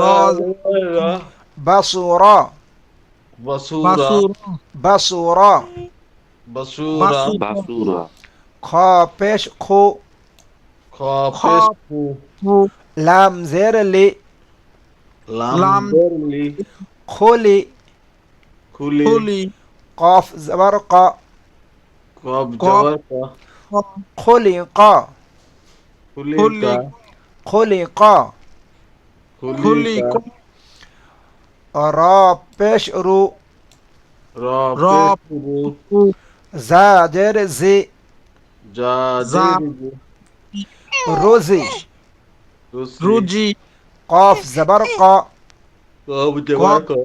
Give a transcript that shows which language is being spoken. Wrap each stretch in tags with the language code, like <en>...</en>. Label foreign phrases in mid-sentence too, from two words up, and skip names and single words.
<bn>রা জবর রা বাসুর বাসুরা বাসুর বাসুর বাসুরা বাসু Basura. খ পেশ খু খ খ পেশ ফু ফু লাম জের লি লাম লাম জেরলি খুলি খুলি খুলি কফ জবর ক কব কব জবর ক খুলি ক খুলি খুলি কা খুলি ক খুলি খুলি কা র পেশ রু র র পেশ রু ফু জা জের জি জা জা জের রুজি রুসি রুজি কফ জবর ক কব জবর ক</bn>